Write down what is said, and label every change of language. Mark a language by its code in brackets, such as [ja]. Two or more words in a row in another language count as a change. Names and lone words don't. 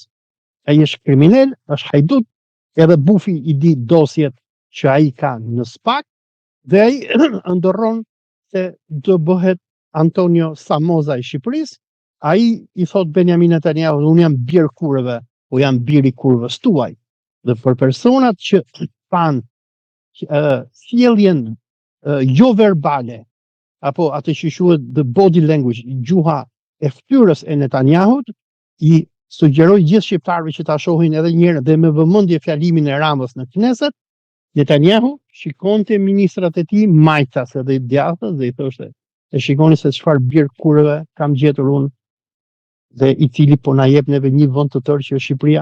[sq] Ai është kriminal, është hajdut, edhe bufi i di dosjet që ai ka në SPAK dhe ai ndorron se do bëhet Antonio Samoza i Shqipërisë. Ai i thot Benjamin Netanyahu, unë jam bir kurve, po jam biri kurvës tuaj. Dhe për personat që pan sjelljen jo verbale apo atë që quhet [en] the body language, [sq] gjuha e fytyrës e Netanyahut, i sugjeroj gjithë shqiptarëve që ta shohin edhe një herë dhe me vëmendje fjalimin e Ramës në Knesset. Netanyahu shikonte ministrat e tij majtas edhe djathtës dhe i thoshte, e shikoni se çfarë bir kurve kam gjetur unë dhe i cili po na jep neve një vend të tërë që është Shqipëria.